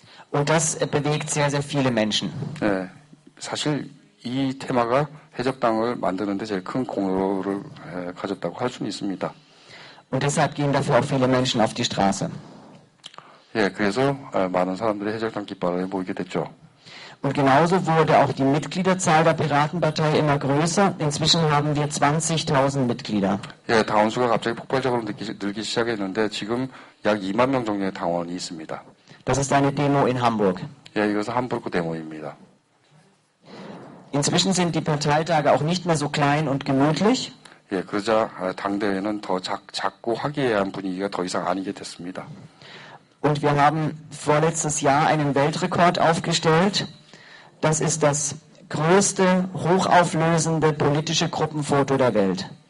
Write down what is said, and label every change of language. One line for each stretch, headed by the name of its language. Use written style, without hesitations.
German: Und das bewegt sehr, sehr viele Menschen.
Korean: 예, 사실 이 테마가 해적당을 만드는데 제일 큰 공로를 가졌다고 할 수는 있습니다.
German: Und deshalb gehen dafür auch viele Menschen auf die Straße.
Korean: 예, 그래서 많은 사람들이 해적당 깃발에 모이게 됐죠.
German: Und genauso wurde auch die Mitgliederzahl der Piratenpartei immer größer. Inzwischen haben wir 20.000 Mitglieder.
Korean: 예, 당원 수가 갑자기 폭발적으로 늘기 시작했는데 지금 약 2만 명 정도의 당원이 있습니다.
German: Das ist eine Demo in Hamburg.
Korean: 예, 이것은 함부르크 데모입니다.
German: Inzwischen sind die Parteitage auch nicht mehr so klein und gemütlich.
Korean: 예, 그러자 당대회는 더 작고 화기애애한 분위기가 더 이상 아니게 됐습니다.
German: Und wir haben vorletztes Jahr einen Weltrekord aufgestellt. Das ist das größte, hochauflösende politische Gruppenfoto der Welt.